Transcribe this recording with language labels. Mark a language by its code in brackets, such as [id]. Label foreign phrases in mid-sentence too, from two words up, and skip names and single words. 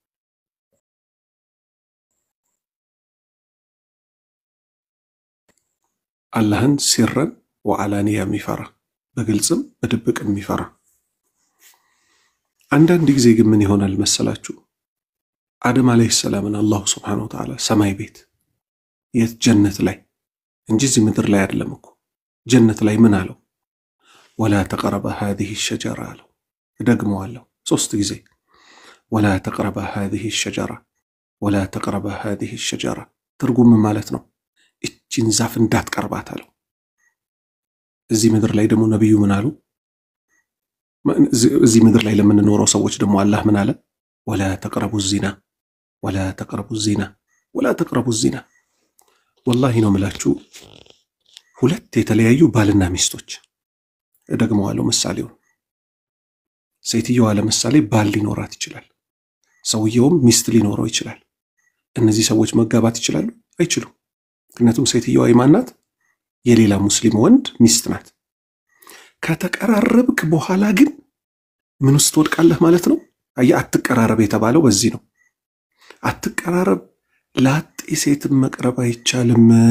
[am] አላህን [ar] سرا وعلانية [am] የሚፈራ በግልጽም በድብቅም የሚፈራ አንዳንድ ጊዜ ግን ምን ይሆናል መሰላችሁ አደም [ar] عليه السلام [am] አላህ [ar] سبحانه وتعالى [am] ሰማይ ቤት የት ጀነት ላይ እንጂ እዚህ ምድር ላይ አይደለም እኮ ጀነት ላይ ምን አለው [ar] ولا تقرب هذه الشجرة [am] አለው ደግመዋለሁ 3 ጊዜ [ar] ولا تقرب هذه الشجرة ولا تقرب هذه الشجرة [am] ትርጉም ማለት ነው እቺን ዛፍ እንዳትቀርባት አለው እዚህ ምድር ላይ ደግሞ ነብዩ ምን አሉ እዚህ ምድር ላይ ለምንኖረው ሰዎች ደግሞ አላህ ምን አለ [ar] ولا تقربوا الزنا ولا تقربوا الزنا ولا تقربوا الزنا والله [am] ነው ምላችሁ ሁለት የተለያዩ ባልና ሚስቶች ደግመዋለሁ ምሳሌው ሴትየዋ ለምሳሌ ባል ሊኖራት ይችላል ሰውየውም ሚስት ሊኖረው ይችላል እነዚህ ሰዎች መጋባት ይችላሉ አይችሉም ምክንያቱም ሴትየዋ ኢማናት የሌላ ሙስሊም ወንድ ሚስት ናት ከተቀራረብክ በኋላ ግን ምን ውስጥ ወድቃለህ ማለት ነው አትቀራረብ የተባለው በዚህ ነው አትቀራረብ ላጤ ሴት መቅረብ አይቻልም